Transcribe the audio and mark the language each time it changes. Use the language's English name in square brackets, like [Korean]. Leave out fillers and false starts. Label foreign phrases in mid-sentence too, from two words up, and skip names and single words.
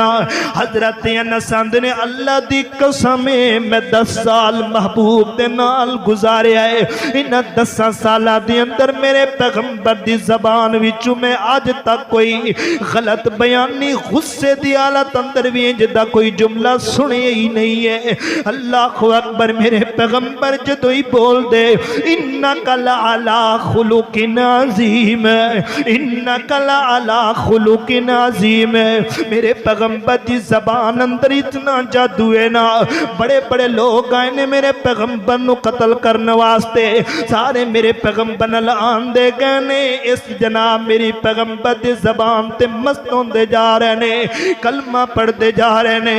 [Punjabi] حضرت انس نے اللہ دی قسم ہے میں 10 سال محبوب دے نال گزاریا ہے، ان 10 سالاں دے اندر میرے پیغمبر دی زبان وچوں میں اج تک کوئی غلط بیانی غصے دی حالت اندر بھی جدا کوئی جملہ سنیا ہی نہیں ہے. [Arabic] الله أكبر, [Punjabi] میرے پیغمبر جدوں ہی بول دے [Arabic] إنك لعلى خلق عظيم، إنك لعلى خلق عظيم, [Punjabi] میرے پیغمبر کی زبان اندر اتنا جادو ہے نا، بڑے بڑے لوگ آئے نے میرے پیغمبر نوں قتل کرنے واسطے، سارے میرے پیغمبر نال آندے گئے نے، اس جناب میری پیغمبر کی زبان تے مست ہوندے جا رہے نے، کلمہ پڑھتے جا رہے نے.